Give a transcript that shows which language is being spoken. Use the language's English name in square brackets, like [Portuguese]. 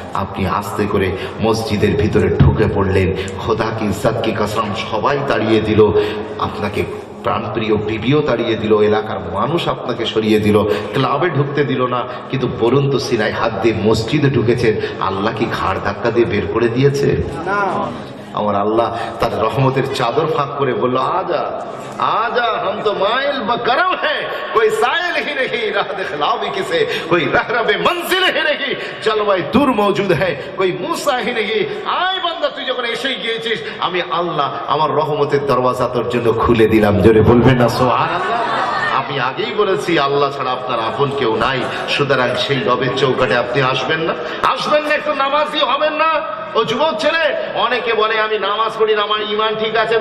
[Bangla] আপনি আস্তে করে মসজিদের ভিতরে ঢুকে পড়লেন। [Hindi] খোদা কি ইজ্জত কি কসম, [Bangla] সবাই তাড়িয়ে দিল আপনাকে, প্রাণপ্রিয় বিবিও তাড়িয়ে দিল, এলাকার মানুষ আপনাকে সরিয়ে দিল, ক্লাবে ঢুকতে দিল না। কিন্তু বলুন তো, সিনায় হাত দিয়ে মসজিদে ঢুকেছেন, আল্লাহ কি ঘাড় ধাক্কা দিয়ে বের করে দিয়েছে? আমার আল্লাহ তার রহমতের চাদর ফাঁক করে বলল, আজা [Hindi] आजा, हम तो माइल बकरम है, कोई साइल ही नहीं, राह दिखलावी किसे, कोई रहरबे मंजिल ही नहीं, जलवाए दूर मौजूद है, कोई मूसा ही नहीं। [Bangla] आय বান্দা, তুই যখন এসে গিয়েছিস, আমি আল্লাহ আমার রহমতের দরওয়াজা তোর জন্য খুলে দিলাম। জোরে বলবেন না সুবহানাল্লাহ? আমি আগেই বলেছি, আল্লাহ ছাড়া আপনার আপন কেউ নাই। সুতরাং সেই রবের চৌকাটে আপনি আসবেন না, আসবেন না, একটু নামাজি হবেন না? ও যুবক ছেলে, অনেকে বলে আমি নামাজ পড়ি না, আমার ঈমান ঠিক আছে।